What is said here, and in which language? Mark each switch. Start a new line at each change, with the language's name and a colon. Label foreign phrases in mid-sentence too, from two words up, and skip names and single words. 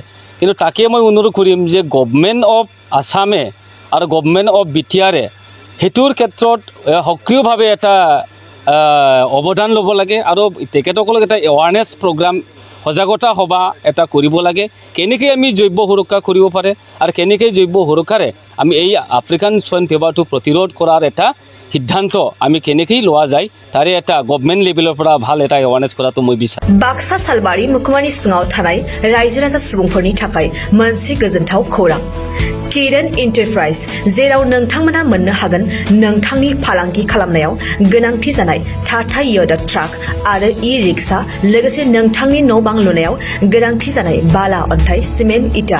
Assamese: কিন্তু তাকে মই অনুৰোধ কৰিম যে গভৰ্ণমেণ্ট অফ আছামে আৰু গভৰ্ণমেণ্ট অফ বিটিআৰে সেইটোৰ ক্ষেত্ৰত সক্ৰিয়ভাৱে এটা অৱদান ল'ব লাগে আৰু তেখেতসকলক এটা
English: awareness program
Assamese: সজাগতা সভা এটা কৰিব লাগে। কেনেকৈ আমি জৈৱ সুৰক্ষা কৰিব পাৰে আৰু কেনেকৈ জৈৱ সুৰক্ষাৰে আমি এই
English: African swine fever
Assamese: প্ৰতিৰোধ কৰাৰ এটা সিদ্ধান্ত আমি কেনেকৈ লোৱা যায় তাৰে এটা
English: government level
Assamese: পৰা ভাল এটা এৱাৰনেছ কৰাটো মই বিচাৰোঁ।
Bodo: बाक्सा सालबारि मुखुमानि सिङाव थानाय रायजो राजा सुबुंफोरनि थाखाय मोनसे गोजोनथाव खौरां। किरण एन्टारप्राइज, जेराव नोंथांमोना मोननो हागोन नोंथांनि फालांगि खालामनायाव गोनांथि जानाय टाटा य'दा ट्राक आरो ई-रिक्सा, लोगोसे नोंथांनि न' बां लुनायाव गोनांथि जानाय बाला, अन्थाइ, सिमेन्ट, इटा।